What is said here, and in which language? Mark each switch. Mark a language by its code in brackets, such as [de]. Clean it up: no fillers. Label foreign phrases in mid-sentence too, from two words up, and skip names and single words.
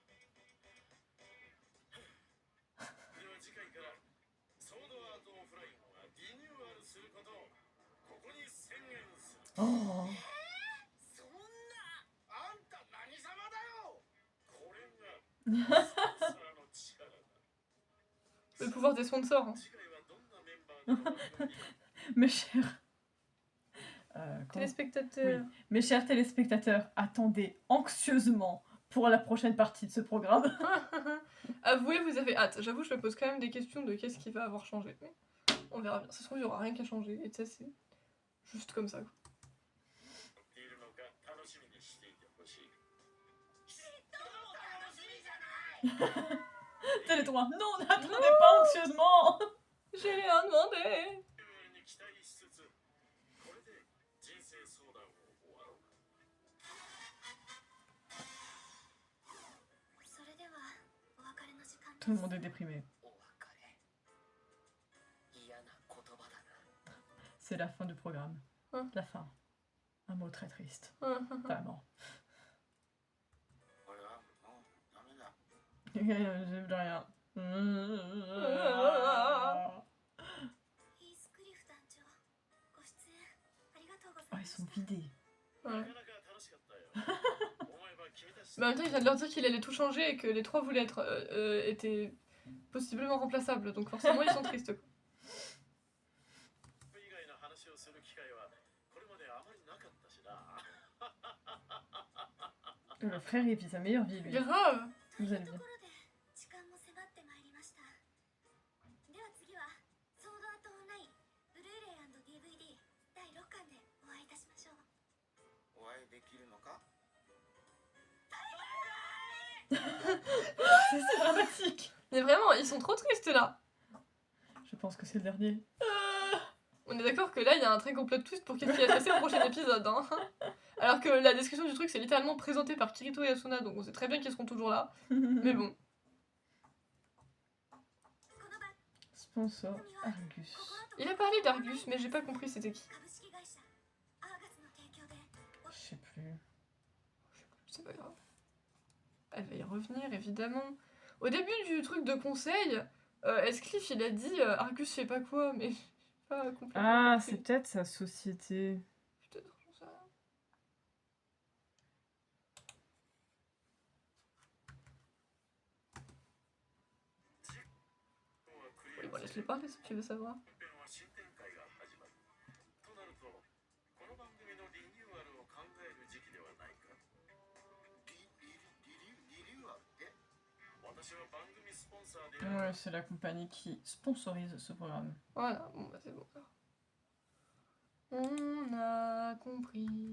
[ja] では次回からソードアート・オフラインはリニューアルすることをここに宣言する。 Oh. そんな。あんた何様だよ。これがスポンサーの力だ。 [fr] Le pouvoir des sponsors. Hein. [ja] 次回はどんなメンバーが番組に [fr] Mes chers... Téléspectateurs. Mes chers téléspectateurs, attendez anxieusement pour la prochaine partie de ce programme. Avouez, vous avez hâte. J'avoue, je me pose quand même des questions de qu'est-ce qui va avoir changé. Mais on verra bien. Ça se trouve, il y aura rien qui a changé. Et ça, c'est juste comme ça. Quoi. [ja] いるのか楽しみにしていてほしい。 [fr] T'as les trois. Non, n'attendez pas anxieusement. J'ai rien demandé. [ja] に期待しつつこれで人生相談を終わろう。それではお別れの時間です。 [fr] Tout le monde est déprimé. [ja] お別れ。嫌な言葉だな。 [fr] C'est la fin du programme. Hein. La fin. Un mot très triste. うん Vraiment. [ja] 俺はもうダメだ。 [fr] J'ai plus rien. [ja] ヒースクリフ団長、ご出演ありがとうござい [fr] Oh, [ja] ま [fr] ils [ja] し [fr] sont [ja] た。 [fr] vidés. うん [ja] なかなか楽しかったよ。思えば君たち [fr] Mais en même temps, il vient de leur dire qu'il allait tout changer et que les trois voulaient être étaient possiblement remplaçables, donc forcément ils sont tristes. Quoi. [ja] 以外の話をする機会はこれまであまりなかったしな。 [fr] Le frère, il vit sa meilleure vie, lui. Grave. [ja] とい [fr] Vous [ja] う [fr] allez [ja] と [fr] bien. [ja] ころで時間も迫ってまいりました。では次はソードアートオンラインブルーレイ &DVD 第6巻でお会いいたしましょう。お会いできるのか？ [fr] C'est dramatique. Mais vraiment, ils sont trop tristes là. Je pense que c'est le dernier. On est d'accord que là, il y a un très gros plot twist pour qu'est-ce qui va se passer au prochain épisode. Hein. Alors que la description du truc, c'est littéralement présenté par Kirito et Asuna, donc on sait très bien qu'ils seront toujours là. Mais bon. [ja] この番 [fr] Sponsor Argus. [ja] 心と [fr] Il a parlé d'Argus, mais j'ai pas compris c'était qui. [ja] 株式会社アーガスの提供で [fr] Je sais plus. C'est pas grave. Elle va y revenir, évidemment. Au début du truc de conseil, Escliffe, il a dit Argus, je sais pas quoi, mais j'ai pas complètement Ah, compris. c'est peut-être sa société. Peut-être, j'en sais rien. Oui, bon, laisse-les parler si tu veux savoir. [ja] 本編は新展開が始まる。となると、この番組のリニューアルを考える時期ではないか。リニューアルって？私は番組スポンサーである [fr] Ouais, c'est la compagnie qui sponsorise ce programme. Voilà, bon, bah c'est bon. alors. On a compris.